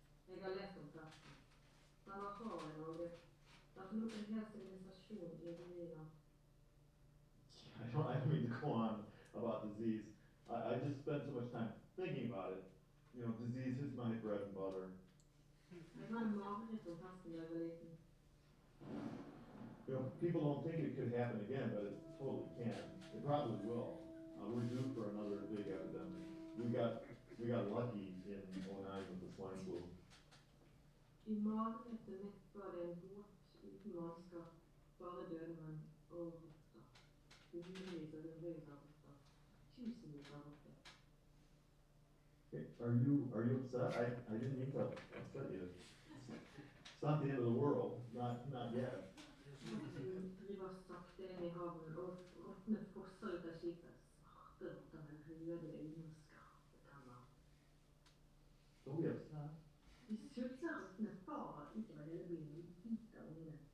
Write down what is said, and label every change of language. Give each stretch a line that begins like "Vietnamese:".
Norwegian: Jeg har lest om plassen. Den var hard i Norge. Den forlot en hel sivilisasjon i ruiner.
English: I don't mean to go on about disease. I just spend so much time thinking about it. You know, disease is my bread and butter.
Norwegian: Jeg hadde mareritt om pesten da jeg var liten.
English: You know, people don't think it could happen again, but it totally can. It probably will. We're due for another big epidemic. We got lucky in '09 with the swine flu.
Norwegian: I marerittet mitt var det en båt uten mannskap. Bare døde menn og rotter. Hundrevis og hundrevis av rotter. Tusenvis av rotter.
English: Hey, are you upset? I didn't mean to upset you. It's not the end of the world. Not yet.
Norwegian: Båten driver sakte inn i havnen, og rottene fosser ut av skipet. Svarte rotter med røde øyne og skarpe tenner.
English: Don't be upset.
Norwegian: De sultne rottene farer utover hele byen og biter ungene.